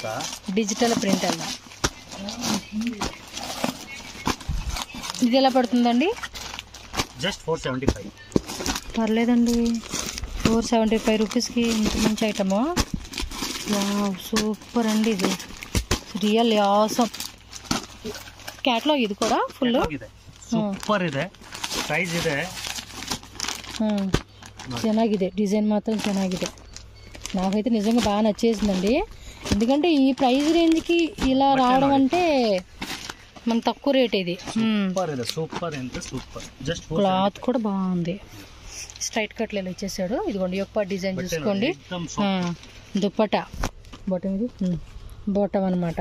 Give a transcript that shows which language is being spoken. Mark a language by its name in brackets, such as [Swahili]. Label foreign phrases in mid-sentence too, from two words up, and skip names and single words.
[Telugu] డిజిటల్ ప్రింట్ అಲ್ಲ ఇది ఎలా పడుతుందండి? జస్ట్ 475. పర్లేదండి, 475 రూపీస్కి ఇంత మంచి ఐటము. సూపర్ అండి, ఇది [English] real awesome [Kannada] ಕ್ಯಾಟಲಾಗ್ ಇದು ಕೂಡ ಫುಲ್ ಸೂಪರ್ ಇದೆ, ಪ್ರೈಸ್ ಇದೆ. ಚೆನ್ನಾಗಿದೆ, [Telugu] డిజైన్ మాత్రం ಚೆನ್ನಾಗಿದೆ. నాకైతే నిజంగా బాగా నచ్చేసిందండి. ఎందుకంటే ఈ ప్రైస్ రేంజ్కి ఇలా రావడం అంటే మన తక్కువ రేట్. ఇది క్లాత్ కూడా బాగుంది, స్ట్రైట్ కట్లు ఇలా ఇచ్చేసాడు. ఇదిగోండి యొక్క డిజైన్ చూసుకోండి, దుప్పటా బాటమ్, ఇది బాటమ్ అనమాట.